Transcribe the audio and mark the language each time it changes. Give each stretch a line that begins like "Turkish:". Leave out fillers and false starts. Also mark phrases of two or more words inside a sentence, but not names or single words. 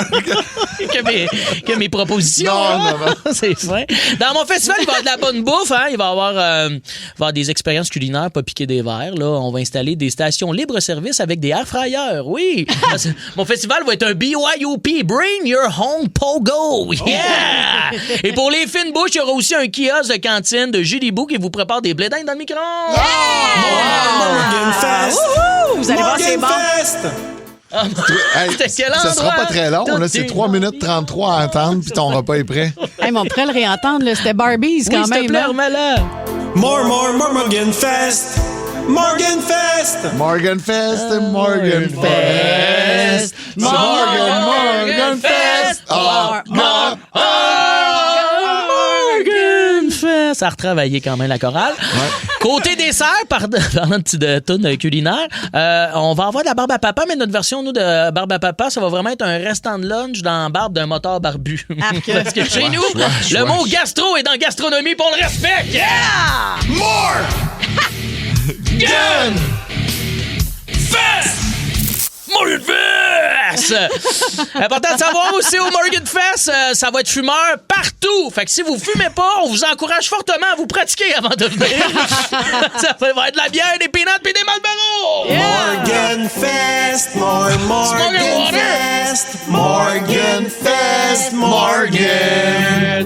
French: que mes propositions. Non. C'est fin. Dans mon festival, il va y avoir de la bonne bouffe. Hein? Il va y avoir des expériences culinaires, pas piquer des verres. Là. On va installer des stations libre-service avec des
English: air fryers.
French: Oui. Mon festival va être un BYOP.
English: Bring your home pogo. Yeah!
French: Et pour les fines bouches, il y aura aussi un kiosque de cantine de Julie Bou qui vous prépare des blé d'Inde dans le micro-ondes. Morgan Fest! Vous allez voir, c'est bon. Hey, ça sera pas très long. Là, c'est 3 minutes 33 à attendre, puis ton repas est prêt. Hey, mais on pourrait le réentendre. Là. C'était Barbies quand s'il même. te plaît, remets-le. More Morgan Fest! Morgan Fest! Morgan Fest, Morgan Fest. Morgan Fest. Morgan Fest. Ça a retravaillé quand même la chorale. Côté dessert, parlant de toune culinaire, on va avoir de la barbe à papa, mais notre version, nous, de barbe à papa, ça va vraiment être un restant de lunch dans la barbe d'un moteur barbu. Parce que chez nous, le mot gastro est dans gastronomie, pour le respect. Yeah! More! Gun! Fest! Morgan Fest! Fest. Important de savoir aussi au Morgan Fest, ça va être fumeur partout. Fait que si vous fumez pas, on vous encourage fortement à vous pratiquer avant de venir. Ça va être de la bière, des peanuts puis des Marlboro. Morgan Fest, Morgan Fest, Morgan Fest, Morgan.